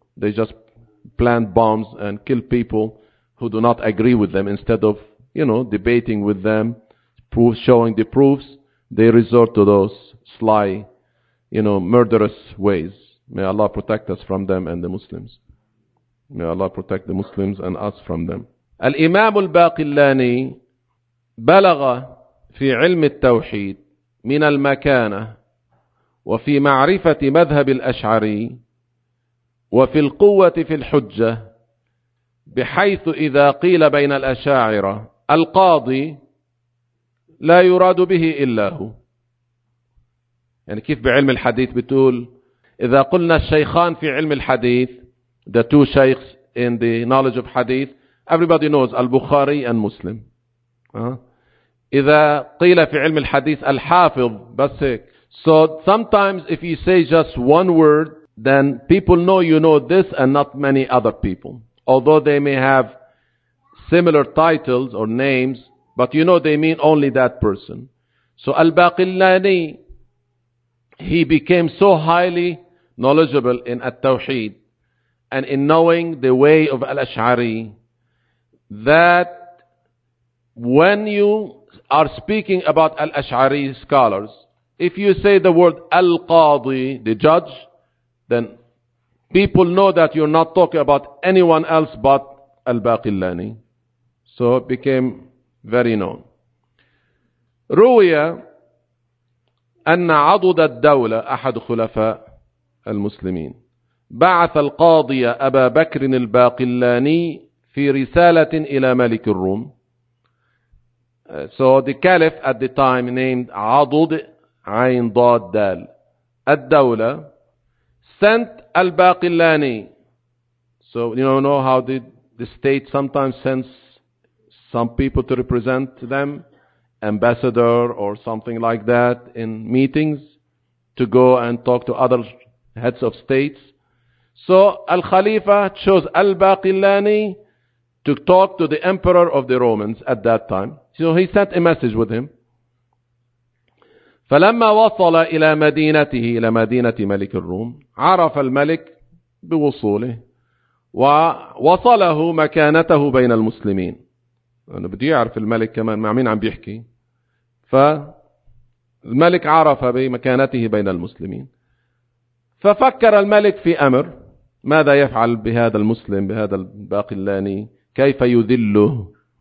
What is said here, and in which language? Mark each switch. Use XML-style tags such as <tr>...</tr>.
<en>They just plant bombs and kill people who do not agree with them. Instead of, you know, debating with them, showing the proofs, they resort to those sly, you know, murderous ways. May Allah protect us from them and the Muslims. May Allah protect the Muslims and us from them.</en> <ar>Al-Imam al-Baqillani بلغ في علم التوحيد من المكانة وفي معرفة مذهب الأشعري وفي القوة في الحجة، بحيث إذا قيل بين الأشاعرة القاضي لا يراد به إلا هو. يعني كيف بعلم الحديث بتقول إذا قلنا الشيخان في علم الحديث،</ar> <en>the two sheikhs in the knowledge of hadith, everybody knows</en> <ar>البخاري and Muslim. إذا قيل في علم الحديث الحافظ بس هيك.</ar> <en>So sometimes if you say just one word, then people know you know this and not many other people. Although they may have similar titles or names, but you know they mean only that person. So Al-Baqillani, he became so highly knowledgeable in At-Tawheed and in knowing the way of Al-Ash'ari that when you are speaking about Al-Ash'ari scholars, if you say the word Al-Qadi, the judge, then people know that you're not talking about anyone else but Al-Baqillani. So it became very known.</en> <ar>روية أن عضد الدولة أحد خلفاء المسلمين بعث القاضي أبا بكر الباقلاني في رسالة إلى ملك الروم.</ar> <en>So the caliph at the time named عضد عين ضاد دال الدولة sent الباقلاني. So you don't know how the state sometimes sends some people to represent them, ambassador or something like that, in meetings to go and talk to other heads of states. So Al-Khalifa chose Al-Baqillani to talk to the emperor of the Romans at that time. So he sent a message with him.</en> <ar>فلما وصل إلى مدينته، إلى مدينة ملك الروم، عرف الملك بوصوله ووصله مكانته بين المسلمين. أنا بدي أعرف الملك كمان مع مين عم بيحكي. فالملك عرف بمكانته بين المسلمين، ففكر الملك في أمر، ماذا يفعل بهذا المسلم، بهذا الباقلاني، كيف يذله.</ar>